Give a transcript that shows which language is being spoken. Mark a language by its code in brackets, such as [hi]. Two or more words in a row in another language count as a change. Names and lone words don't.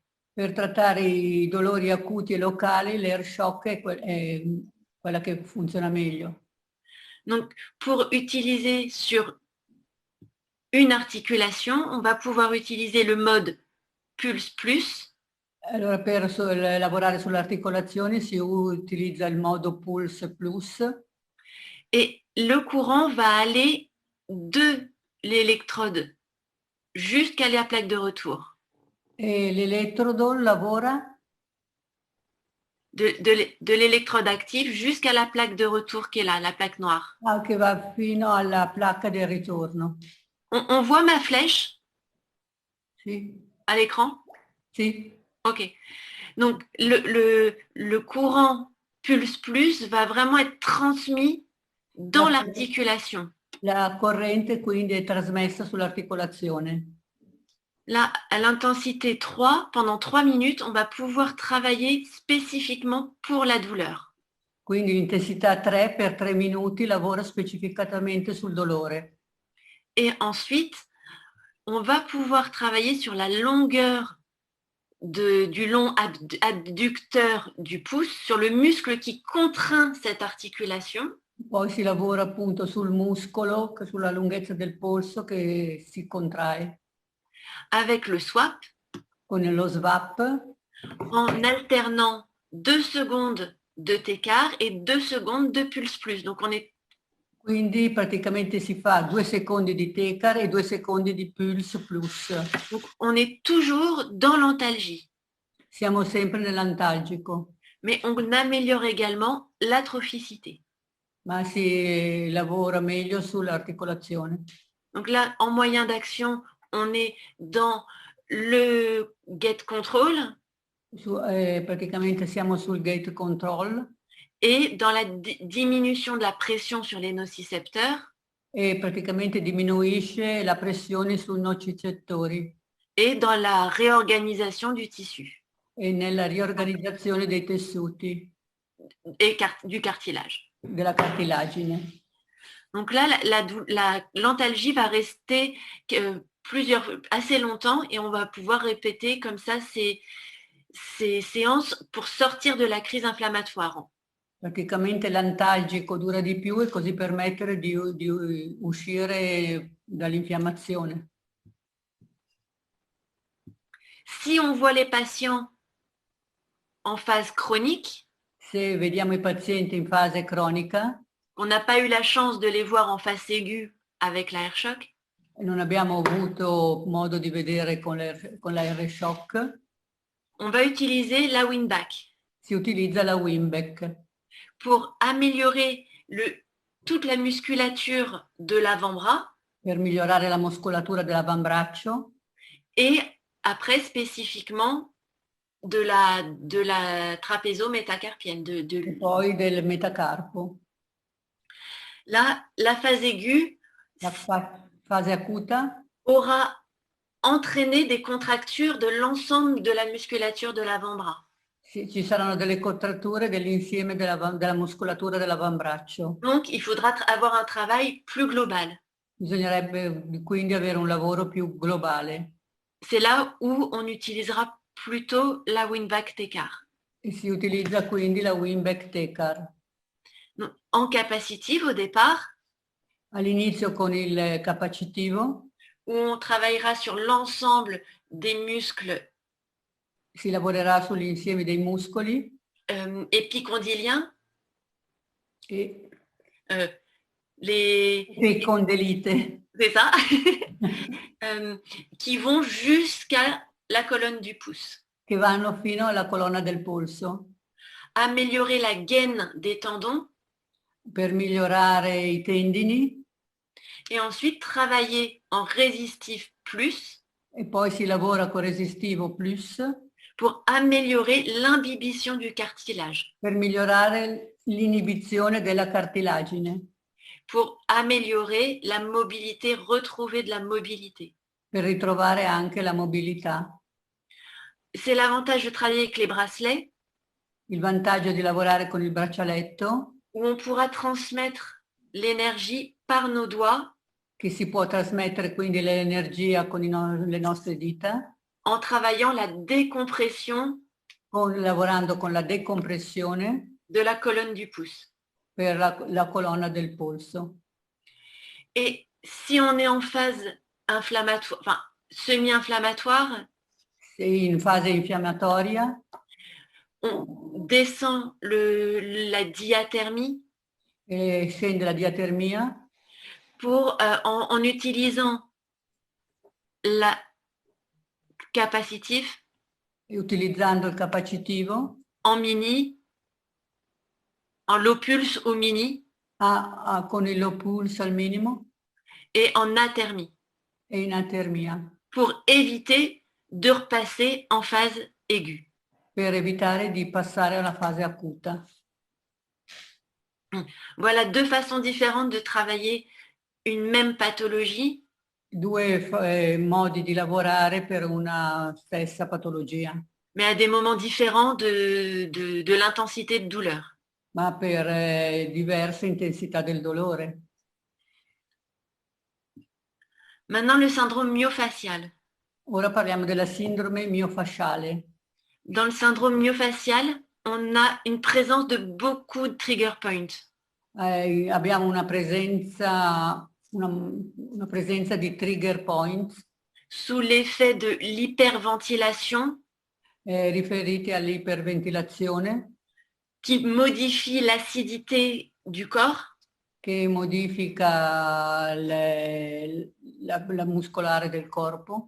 [it] Per trattare i dolori acuti e locali, l'Air Shock è quella che funziona meglio. [fr] Donc, pour utiliser sur une articulation, on va pouvoir utiliser le mode Pulse Plus. [it] Allora, per lavorare sull'articolazione si utilizza il modo Pulse Plus. [fr] Et le courant va aller de l'électrode jusqu'à la plaque de retour. [it] E l'elettrodo lavora [fr] de l'électrode active jusqu'à la plaque de retour qui est là, la plaque noire. [it] Ah, che va fino alla placca del ritorno. [fr] On voit ma flèche? [it] Sì. [fr] À l'écran? [it] Sì. [fr] Ok. Donc, le courant Pulse Plus va vraiment être transmis dans l'articulation. [it] La corrente quindi è trasmessa sull'articolazione. [fr] Là, à l'intensité 3, pendant 3 minutes, on va pouvoir travailler spécifiquement pour la douleur. [it] Quindi l'intensità 3 per 3 minuti lavora specificatamente sul dolore. [fr] Et ensuite, on va pouvoir travailler sur la longueur du long adducteur du pouce, sur le muscle qui contraint cette articulation. [it] Poi si lavora appunto sul muscolo, sulla lunghezza del polso che si contrae [fr] avec le swap [it] con lo SVAP [fr] en alternant 2 secondes de T-quart et 2 secondes de pulse plus. Donc on est [it] Quindi praticamente si fa 2 secondi di Tecar e 2 secondi di Pulse Plus. [fr] Donc, on est toujours dans l'antalgie, [it] Siamo sempre nell'antalgico, [fr] mais on améliore également l'atrophicité. [it] ma si lavora meglio sull'articolazione. [fr] Donc là, en moyen d'action, on est dans le [en] gate control [it] Praticamente siamo sul [en] gate control [fr] et dans la diminution de la pression sur les nocicepteurs [it] e praticamente diminuisce la pressione sui nocicettori [fr] et dans la réorganisation du tissu [it] e nella riorganizzazione dei tessuti [fr] et du cartilage. [it] della cartilagine. [fr] Donc là, l'antalgie va rester assez longtemps et on va pouvoir répéter comme ça ces séances pour sortir de la crise inflammatoire. [it] Praticamente l'antalgico dura di più e così permettere di uscire dall'infiammazione. [fr] Si on voit les patients en phase chronique, [it] Se vediamo i pazienti in fase cronica, [fr] on n'a pas eu la chance de les voir en phase aiguë avec l'air shock, [it] non abbiamo avuto modo di vedere con la R-Shock, [fr] on va utiliser la Winback [it] si utilizza la Wimbeck [fr] pour améliorer toute la musculature de l'avant-bras [it] per migliorare la muscolatura dell'avambraccio [fr] et après spécifiquement de la trapézo-métacarpienne. [it] e poi del metacarpo. [fr] Là, la phase aiguë [it] La fase acuta [fr] aura entraîné des contractures de l'ensemble de la musculature de l'avant-bras. [it] ci saranno delle contratture dell'insieme della muscolatura dell'avambraccio. [fr] Donc, il faudra avoir un travail plus global. [it] Bisognerebbe quindi avere un lavoro più globale. [fr] C'est là où on utilisera plutôt la Winback Tecar. [it] E si utilizza quindi la Wimbeck Tecar. [fr] En capacitive au départ, [it] All'inizio con il capacitivo [fr] où on travaillera sur l'ensemble des muscles [it] si lavorerà sull'insieme dei muscoli [fr] épicondyliens, [it] e [fr] les [it] condilite [fr] c'est ça, qui vont jusqu'à la colonne du pouce. [it] che vanno fino alla colonna del polso [fr] Améliorer la gaine des tendons [it] per migliorare i tendini [fr] et ensuite travailler en résistif plus [it] e poi si lavora con resistivo plus [fr] pour améliorer l'imbibition du cartilage, [it] per migliorare l'inibizione della cartilagine, [fr] pour améliorer la mobilité, retrouver de la mobilité. [it] per ritrovare anche la mobilità. [fr] C'est l'avantage de travailler avec les bracelets, [it] Il vantaggio di lavorare con il braccialetto, [fr] où on pourra transmettre l'énergie par nos doigts [it] che si può trasmettere quindi l'energia con le nostre dita, [fr] en travaillant la décompression [it] lavorando con la decompressione [fr] de la colonne du pouce. [it] per la colonna del polso. [fr] Et si on est en phase inflammatoire, enfin semi-inflammatoire, [it] In fase infiammatoria [fr] on descend la diathermie [it] e scende la diatermia [fr] pour, en utilisant la capacitif [it] e utilizzando il capacitivo [fr] en mini, en low pulse au mini [it] con il low pulse al minimo [fr] et en athermie [it] e in atermia [fr] pour éviter de repasser en phase aiguë. [it] per evitare di passare alla fase acuta. [fr] Voilà deux façons différentes de travailler une même pathologie. [it] Due modi di lavorare per una stessa patologia, [fr] Mais à des moments différents de l'intensité de douleur. [it] ma per diverse intensità del dolore. [fr] Maintenant, le syndrome myofascial. [it] Ora parliamo della sindrome miofasciale. [fr] Dans le syndrome myofascial, on a une présence de beaucoup de [en] trigger points. [it] abbiamo una presenza di [en] trigger points [fr] sous l'effet de l'hyperventilation [it] riferiti all'iperventilazione [fr] qui modifie l'acidité du corps [it] che modifica la muscolare del corpo,